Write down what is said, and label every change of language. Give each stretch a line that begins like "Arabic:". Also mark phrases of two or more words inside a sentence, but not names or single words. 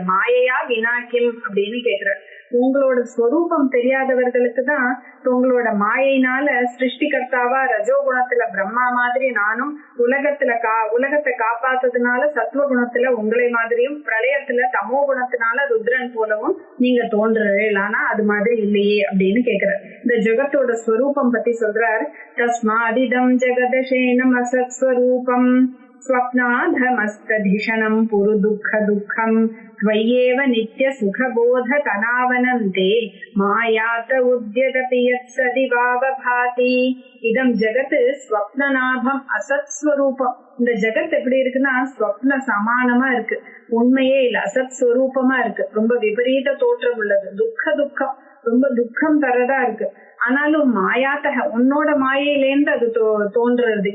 Tamil: மாயையா வினாக்கியம் அப்படின்னு கேக்குறார். உங்களோட ஸ்வரூபம் தெரியாதவர்களுக்கு தான் உங்களோட மாயையினால சிருஷ்டிகர்த்தாவா ரஜோகுணத்துல பிரம்மா மாதிரி நானும், உலகத்தை காப்பாத்ததுனால சத்துவகுணத்துல உங்களை மாதிரியும், பிரளயத்துல தமோ குணத்தினால ருத்ரன் போலவும் நீங்க தோன்றுறீர்கள். ஆனா அது மாதிரி இல்லையே அப்படின்னு கேக்குறார். இந்த ஜெகத்தோட ஸ்வரூபம் பத்தி சொல்றார்.
Sanskrit: तस्मादिदम् जगदशेषम् असत् स्वरूपम् स्वप्नाभमस्तधिषणम् पुरु दुःखम् त्वय्येव नित्य सुखबोध तनावनन्ते मायात उद्यतपि यत्सदिवावभाति. इदम् जगत्तु स्वप्ननाभम् असत् स्वरूपम्.
Tamil: இந்த ஜெகத் எப்படி இருக்குன்னா ஸ்வப்ன சமானமா இருக்கு, உண்மையே இல்ல, அசத் ஸ்வரூபமா இருக்கு. ரொம்ப விபரீத தோற்றம் உள்ளது, துக்கம், ரொம்ப துக்கம் தரதா இருக்கு. ஆனாலும் மாயாத்தக, உன்னோட மாயையிலேருந்து அது தோன்றுறது.